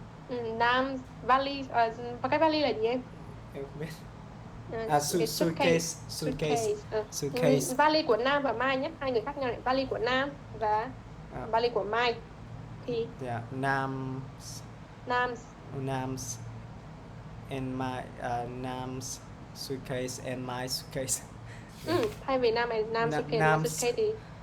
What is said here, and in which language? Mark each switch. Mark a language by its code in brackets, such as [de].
[vi] Nam vali và cái vali là gì em? Em không biết. Suitcase. Vali của Nam và Mai nhé, hai người khác nhau này. Vali của Nam và vali của Mai thì [en] Nam's and my Nam's suitcase and my suitcase. [vi] Thay vì Nam suitcase thì